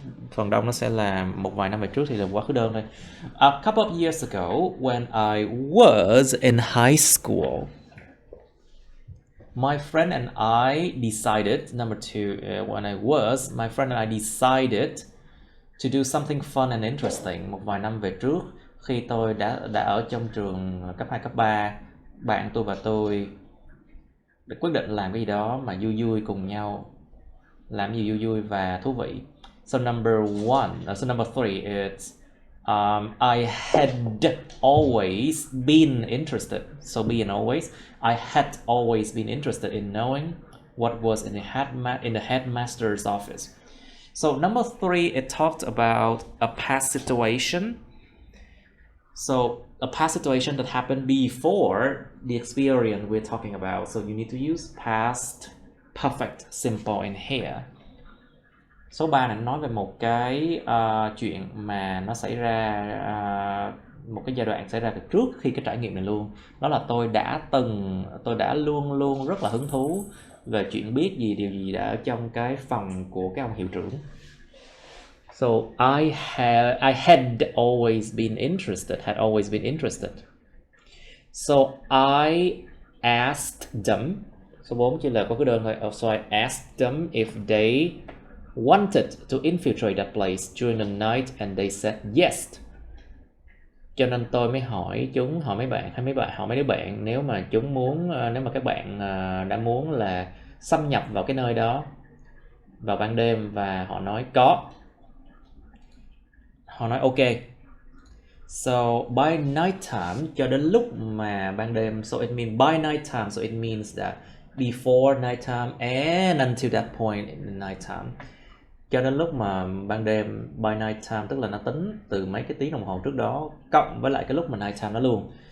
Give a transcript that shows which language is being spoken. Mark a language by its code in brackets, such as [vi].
[vi] Phần đông nó sẽ là một vài năm về trước thì là quá khứ đơn thôi. [en] A couple of years ago, when I was in high school, my friend and I decided, number two, when I was, my friend and I decided to do something fun and interesting. [vi] Một vài năm về trước, khi tôi đã ở trong trường cấp 2, cấp 3, bạn tôi và tôi đã quyết định làm cái gì đó mà vui vui cùng nhau, làm gì vui vui và thú vị. [en] So number three is I had always been interested. So be and always. I had always been interested in knowing what was in the headmaster's office. So number three, it talked about a past situation. So a past situation that happened before the experience we're talking about. So you need to use past perfect simple in here. [vi] Số 3 này nói về một cái chuyện mà nó xảy ra, một cái giai đoạn xảy ra từ trước khi cái trải nghiệm này luôn. Đó là tôi đã luôn luôn rất là hứng thú về chuyện biết điều gì đã ở trong cái phòng của cái ông hiệu trưởng. [en] So I had always been interested. So I asked them. [vi] Số 4 chỉ là có cái đơn thôi. [en] So I asked them if they wanted to infiltrate that place during the night and they said yes. [vi] Cho nên tôi mới hỏi mấy đứa bạn nếu mà các bạn đã muốn là xâm nhập vào cái nơi đó vào ban đêm, và họ nói có. Họ nói ok. [en] So by night time, [vi] cho đến lúc mà ban đêm, [en] so it means by night time, so it means that before night time and until that point in the night time. [vi] Cho đến lúc mà ban đêm, [en] by night time [vi] tức là nó tính từ mấy cái tiếng đồng hồ trước đó cộng với lại cái lúc mà night time đó luôn.